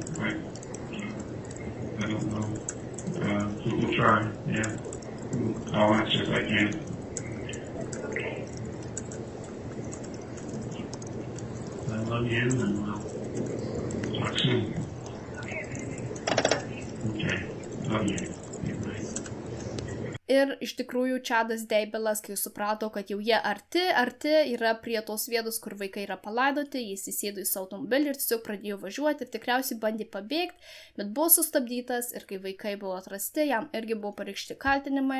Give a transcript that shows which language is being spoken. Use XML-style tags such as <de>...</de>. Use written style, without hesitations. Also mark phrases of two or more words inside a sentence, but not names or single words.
<en>I don't know. We can try, yeah. I'll answer if I can. Okay. I love you, and we'll talk soon. Okay. Love you. Bye.</en> <lt>Ir iš tikrųjų Čadas Deibelas, kai suprato, kad jau jie arti yra prie tos vietos, kur vaikai yra palaidoti, jis įsėdo į savo automobilį ir tiesiog pradėjo važiuoti ir tikriausiai bandė pabėgti, bet buvo sustabdytas ir kai vaikai buvo atrasti, jam irgi buvo pareikšti kaltinimai.</lt>